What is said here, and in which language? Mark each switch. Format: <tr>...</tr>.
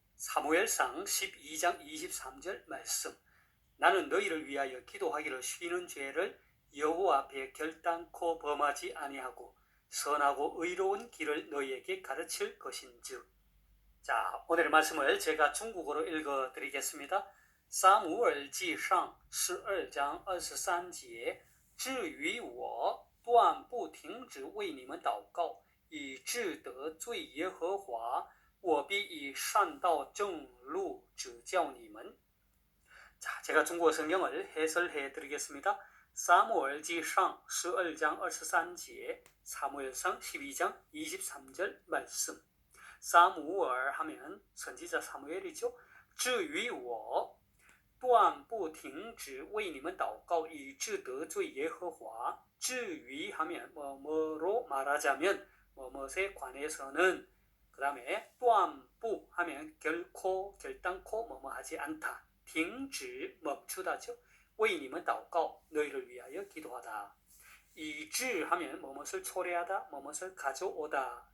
<ko>사무엘상 12장 23절 말씀. 나는 너희를 위하여 기도하기를 쉬는 죄를 여호와 앞에 결단코 범하지 아니하고 선하고 의로운 길을 너희에게 가르칠 것인즉. 자, 오늘의 말씀을 제가 중국어로 읽어드리겠습니다.</ko> <zh>撒母耳记上12章23节，至于我，断不停止为你们祷告，以致得罪耶和华，我必以善道正路指教你们。</zh> <ko>자, 제가 중국어 성경을 해설해 드리겠습니다. 사무엘기상 12장 23节, 사무엘상 12장 23절 말씀. 사무엘 하면 선지자 사무엘이죠.</ko> <zh>至于我断不停止为你们祷告以致得罪耶和华。</zh> <ko>至于 하면 뭐뭐로 말하자면 뭐뭐에 관해서는 그 다음에 断不 하면 결코 결단코 뭐뭐 하지 않다. 停止 멈추다죠.</ko> <zh>为你们祷告</zh> <ko>너희를 위하여 기도하다. 以致 하면 뭐뭇을 초래하다, 뭐뭇을 가져오다.</ko>